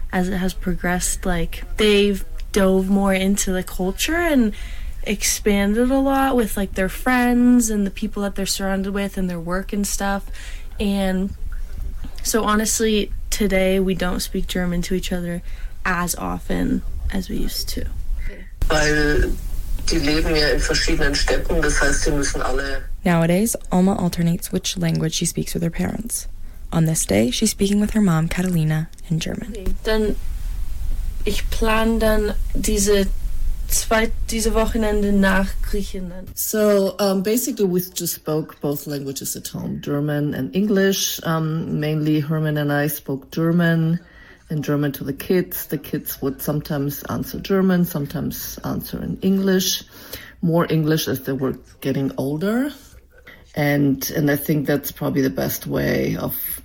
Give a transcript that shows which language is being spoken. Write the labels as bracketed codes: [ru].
[en] as it has progressed, like they've dove more into the culture and expanded a lot with like their friends and the people that they're surrounded with and their work and stuff. And so honestly, today we don't speak German to each other as often as we used to. [de] Weil die leben ja in verschiedenen Städten, das heißt, sie müssen alle. [en] Nowadays, Alma alternates which language she speaks with her parents. On this day, she's speaking with her mom, Catalina, in German. [de] Dann ich plan dann diese diese Wochenende nach Griechenland. [en] So basically we just spoke both languages at home, German and English. Mainly Herman and I spoke German and German to the kids. The kids would sometimes answer German, sometimes answer in English, more English as they were getting older. And I think that's probably the best way of